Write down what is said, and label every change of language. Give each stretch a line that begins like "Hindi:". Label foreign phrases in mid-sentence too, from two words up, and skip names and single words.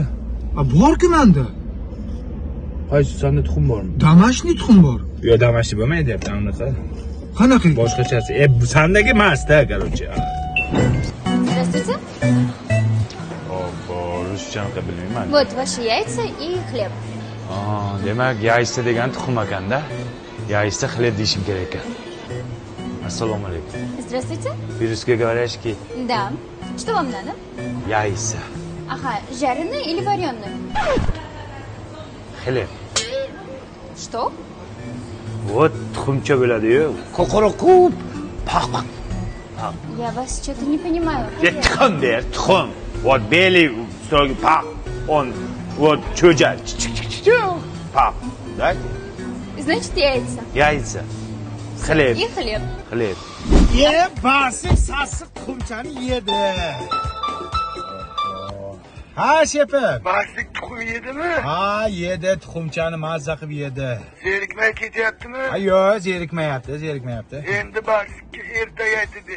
Uzbek: 2 ta. Bor-ku menda. Qaysi sanda tuxum bormi? Damashniy tuxum bor. Yo, damashni bo'lmaydi deyapti, anaqa. Qanaqa? Boshqachasi. Sandagi emas-da, короче.
Russian: Здравствуйте.
Uzbek: Hoppa, ruschani bilmayman.
Russian: Вот ваши яйца и хлеб.
Uzbek: Demak, yaisa degan tuxum ekanda.
Russian: Яйца хлеб
Uzbek: deyishim kerak ekan. Assalomu alaykum.
Russian: Здравствуйте. По-русски говоришь ки Да. Что вам надо? yaisa, Ага, жареный или вареный? xleb. Что?
Uzbek: Вот tuxumcha bo'ladi-yu. Qo'qoroqub, paq.
Russian: Я вас что-то не понимаю.
Uzbek: Tuxum der, tuxum.
Russian: Вот белый, строгий пaq. Он вот cho'ja. Paq. Да? Значит, яйца. Яйца. Хлеб, И хлеб. xleb.
Uzbek: Barsik sassiq tuxumchani yedi. Ha, shepi. Barsik tuxum yedimi? Ha, yedi, tuxumchani mazza qilib yedi. Zerikmay ketyaptimi? Ha, yo'q, zerikmayapti. Endi Barsikka ertaga aytib ber.